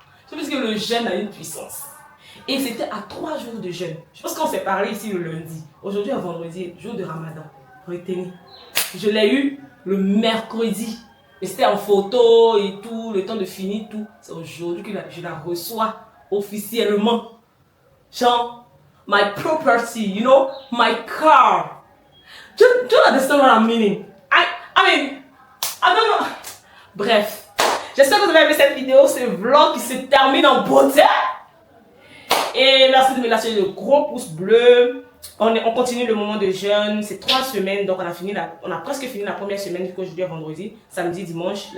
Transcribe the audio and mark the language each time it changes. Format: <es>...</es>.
<fr>Je pense que le jeûne a une puissance. Et c'était à 3 jours de jeûne. Je pense qu'on s'est parlé ici le lundi. Aujourd'hui est vendredi, jour de Ramadan. Retenez. Je l'ai eu le mercredi. Et c'était en photo et tout, le temps de finir tout. C'est aujourd'hui que je la reçois officiellement.</fr> <en>Genre, my property, you know, my car. Do you understand what I'm meaning? I don't know.</en> <fr>Bref, j'espère que vous avez aimé cette vidéo, ce vlog qui se termine en beauté. Et merci de me lâcher le gros pouce bleu. On continue le moment de jeûne. C'est 3 semaines, donc on a presque fini la première semaine, du coup aujourd'hui est vendredi, samedi, dimanche.</fr>